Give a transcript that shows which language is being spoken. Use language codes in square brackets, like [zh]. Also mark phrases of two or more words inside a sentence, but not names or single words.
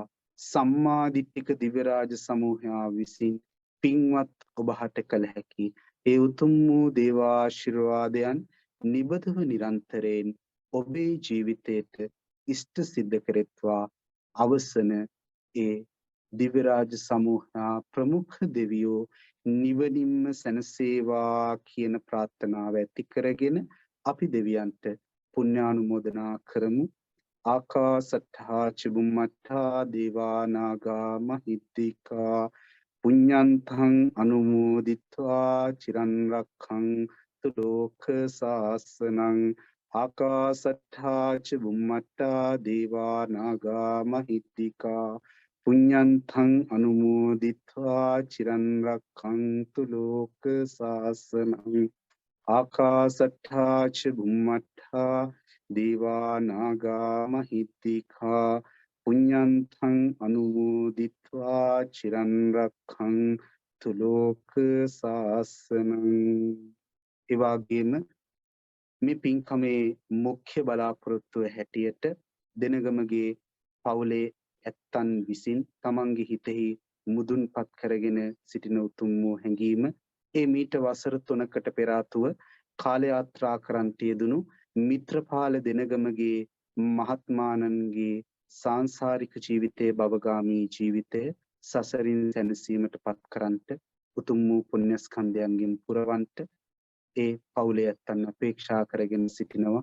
[si] සම්මාදිට්ඨික දිව්‍ය රාජ සමූහයා විසින් පින්වත් ඔබහට කළ හැකි ඒ උතුම් වූ දේවාශිර්වාදයන් නිබඳව නිරන්තරයෙන් ඔබේ ජීවිතයට ඉෂ්ට සිද්ධ කෙරෙත්වා. අවසන ඒ දිව්‍ය රාජ සමූහා ප්‍රමුඛ දෙවියෝ නිවනින්ම සැනසේවා කියන ප්‍රාර්ථනාව ඇති කරගෙන අපි දෙවියන්ට පුණ්‍යානුමෝදනා කරමු. [pi] ආකාසට්ඨා චුම්මට්ඨා දේවා නාග මහිද්దికා පුඤ්ඤන්තං අනුමෝදිත්වා චිරන් රක්ඛන්තු ලෝක සාසනං. ආකාසට්ඨා චුම්මට්ඨා දේවා නාග මහිද්దికා පුඤ්ඤන්තං අනුමෝදිත්වා චිරන් රක්ඛන්තු ලෝක සාසනං. ආකාසට්ඨා චුම්මට්ඨා දේවා නාග මහිද්దికා පුඤ්ඤන්තං අනුමෝදිත්වා චිරන් රක්ඛන්තු ලෝක සාසනං. [si] ඒ වගේම මේ පින්කමේ මුඛ්‍ය බලාපොරොත්තුව හැටියට දෙනගමගේ පවුලේ ඇත්තන් විසින් තමන්ගේ හිතෙහි මුදුන්පත් කරගෙන සිටින උතුම් වූ හැඟීම ඒ මීට වසර 3කට පෙර ආතුව කාල යාත්‍රා කරන්ට යෙදුණු මිත්‍රපාල දෙනගමගේ මහත්මානන්ගේ සාංශාරික ජීවිතයේ භවගාමී ජීවිතය සසරින් සැනසීමට පත් කරන්ට උතුම් වූ පුණ්‍ය ස්කන්ධයන්ගෙන් පුරවන්ට ඒ පවුලේ ඇත්තන් අපේක්ෂා කරගෙන සිටිනවා.